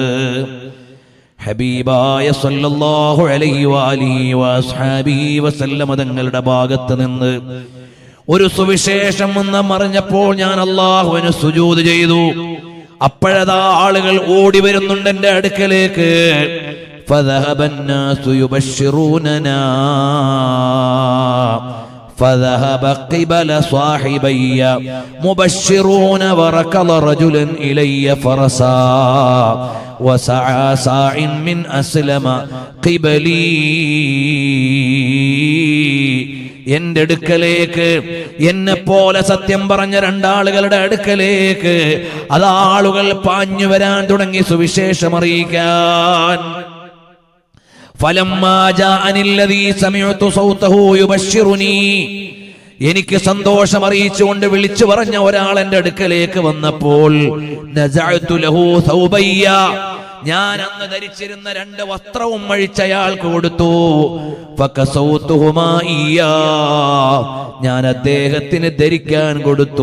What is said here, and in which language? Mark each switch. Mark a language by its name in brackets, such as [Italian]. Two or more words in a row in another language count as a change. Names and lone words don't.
[Malayalam] ഹബീബായ [Arabic] صلى الله عليه وآله وصحبه وسلم [Malayalam] തങ്ങളുടെ ഭാഗത്ത് നിന്ന് ഒരു സുവിശേഷം എന്ന് അറിഞ്ഞപ്പോൾ ഞാൻ അല്ലാഹുവിന് സുജൂദ് ചെയ്തു. അപ്പോഴതാ ആളുകൾ ഓടി വരുന്നുണ്ട് എന്റെ അടുക്കലേക്ക്. [Arabic] فذهب الناس يبشروننا فذهب قبل صاحبي مبشرون وركض رجل إلي فرسا وسعى ساع من أسلم قبلي. [Malayalam] എന്റെ അടുക്കലേക്ക്, എന്നെ പോലെ സത്യം പറഞ്ഞ 2 ആളുകളുടെ അടുക്കലേക്ക് അതാളുകൾ പാഞ്ഞു വരാൻ തുടങ്ങി സുവിശേഷം അറിയിക്കാൻ. [Arabic] فلما جاءني الذي سمعت صوته يبشرني, [Malayalam] എനിക്ക് സന്തോഷം അറിയിച്ചുകൊണ്ട് വിളിച്ചു പറഞ്ഞ ഒരാൾ എന്റെ അടുക്കലേക്ക് വന്നപ്പോൾ [Arabic] نزعت له ثوبي, [Malayalam] ഞാൻ അന്ന് ധരിച്ചിരുന്ന 2 വസ്ത്രവും അഴിച്ചയാൾക്ക് കൊടുത്തു. [Arabic] فكسوتهما إياه, [Malayalam] ഞാൻ അദ്ദേഹത്തിന് ധരിക്കാൻ കൊടുത്തു.